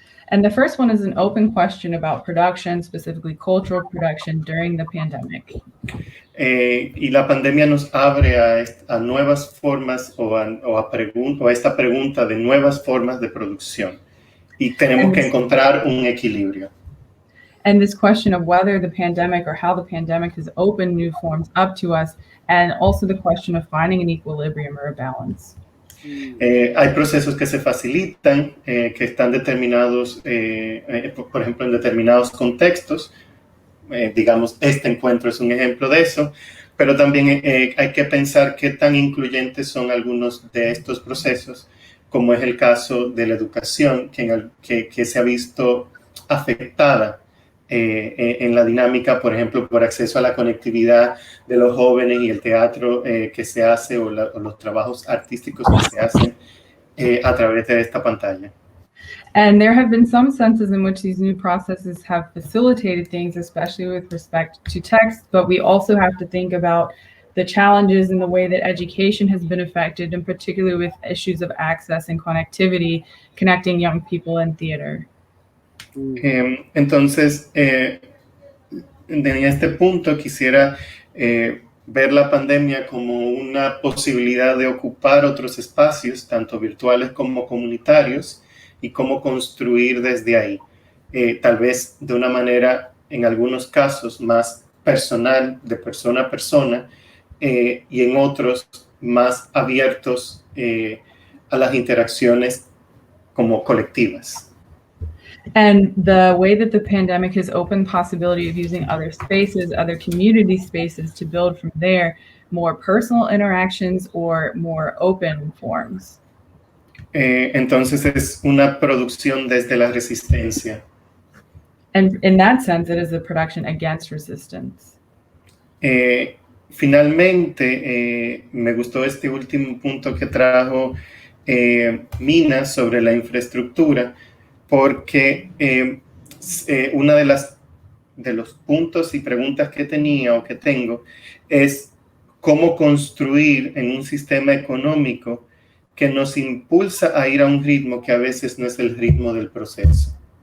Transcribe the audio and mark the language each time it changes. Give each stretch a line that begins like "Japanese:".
English: And the first one is an open question about production, specifically cultural production during the pandemic.
Spanish: Y la pandemia nos abre a nuevas formas o a esta pregunta de nuevas formas de producción. Y tenemos que encontrar un equilibrio.
English: And this question of whether the pandemic or how the pandemic has opened new forms up to us, and also the question of finding an equilibrium or a balance.
Spanish: Hay procesos que se facilitan, que están determinados, por ejemplo, en determinados contextos. Digamos, este encuentro es un ejemplo de eso, pero también hay que pensar qué tan incluyentes son algunos de estos procesos, como es el caso de la educación, que se ha visto afectada en la dinámica, por ejemplo, por acceso a la conectividad de los jóvenes y el teatro que se hace o los trabajos artísticos que se hacen a través de esta pantalla.
English: And there have been some senses in which these new processes have facilitated things, especially with respect to text, but we also have to think about the challenges in the way that education has been affected, and particularly with issues of access and connectivity, connecting young people in theater.
Spanish: Entonces, en este punto quisiera ver la pandemia como una posibilidad de ocupar otros espacios, tanto virtuales como comunitarios, y cómo construir desde ahí, tal vez de una manera, en algunos casos, más personal, de persona a persona, y en otros más abiertos a las interacciones como colectivas.
English: And the way that the pandemic has opened possibility of using other spaces, other community spaces, to build from there more personal interactions or more open forms.
Spanish: Entonces es una producción desde la resistencia.
English: And in that sense, it is a production against resistance.
Spanish: Finalmente, me gustó este último punto que trajo Mina sobre la infraestructura, porque una de los puntos y preguntas que tenía o que tengo es cómo construir en un sistema económico que nos impulsa a ir a un ritmo que a veces no es el ritmo del proceso.